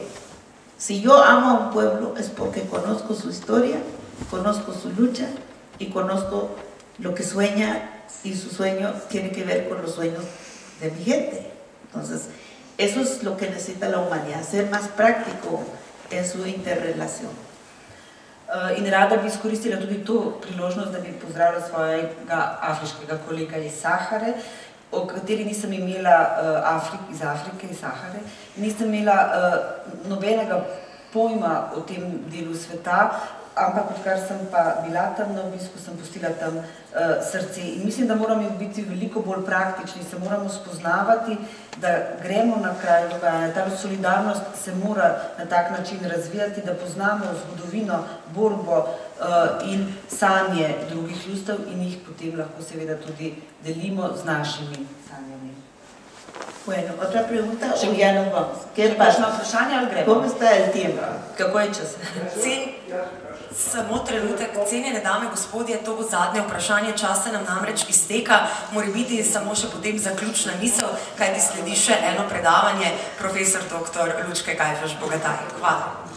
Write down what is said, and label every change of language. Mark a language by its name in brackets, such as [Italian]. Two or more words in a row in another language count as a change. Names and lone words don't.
[Spanish] Si yo amo a un pueblo es porque conozco su historia, conozco su lucha y conozco lo que sueña, y su sueño tiene que ver con los sueños de mi gente. Entonces, eso es lo que necesita la humanidad, ser más práctico en su interrelación. [Slovenian] In rada bi izkoristila tudi to priložnost, da bi pozdravila svojega afriškega kolega iz Sahare, o kateri nisem imela iz Afrike, iz Sahare, nisem imela nobenega pojma o tem delu sveta, ampak odkar sem pa bila tam na obisku, sem pustila tam srce. In mislim, da moramo biti veliko bolj praktični, se moramo spoznavati, da gremo na kraj dogajanja. Ta solidarnost se mora na tak način razvijati, da poznamo zgodovino, borbo in sanje drugih ljudstev in jih potem lahko seveda tudi delimo z našimi sanjami. [Spanish] Bueno, otra pregunta o ya nos vamos. ¿Qué pasa? ¿Cómo está el tiempo? [Slovenian] Kako je čas? Samo trenutek, cenjene dame, gospodje, to bo zadnje vprašanje, čas se nam namreč izteka, mora biti samo še potem zaključna misel, kajti sledi še eno predavanje, profesor dr. Lučke Gajfež-Bogataj. Hvala.